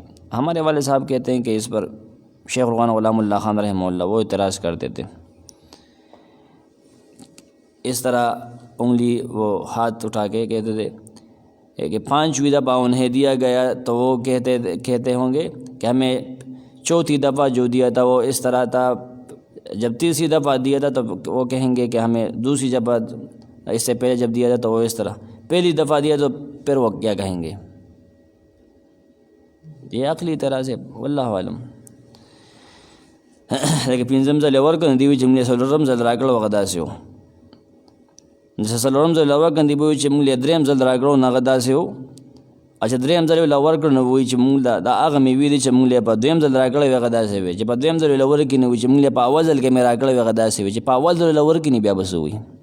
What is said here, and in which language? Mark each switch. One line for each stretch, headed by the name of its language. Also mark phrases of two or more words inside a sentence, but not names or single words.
Urdu: ہمارے والد صاحب کہتے ہیں کہ اس پر شیخ القرآن غلام اللہ خان رحمہ اللہ وہ اعتراض کرتے تھے، اس طرح انگلی وہ ہاتھ اٹھا کے کہتے تھے کہ 5ویں دفعہ انہیں دیا گیا تو وہ کہتے ہوں گے کہ ہمیں 4تھی دفعہ جو دیا تھا وہ اس طرح تھا، جب 3ری دفعہ دیا تھا تو وہ کہیں گے کہ ہمیں 2ری دفعہ اس سے پہلے جب دیا تھا تو وہ اس طرح، پہلی دفعہ دیا تو پھر وہ کیا کہیں گے؟ یہ عقلی طرح سے
Arabic: واللہ عالم۔
Pashto: لیکن 5م ځل ورکړه دی چې موږ 4م ځل راکړه وغه داسې و، چې 4م ځل ورکړه دی وایي چې موږ 3م ځل راکړو نو هغه داسې و، اچھا 3م ځل ورکړه نو وایي چې موږ دا هغه میوې دي چې موږ په 2م ځل راکړی وي هغه داسې وي، چې په 2م ځل ورکړي نو وایي چې موږ په اول ځل کې مې راکړی وي هغه داسې وي، چې په اول ځل ورکړي نو بیا به څه وایي؟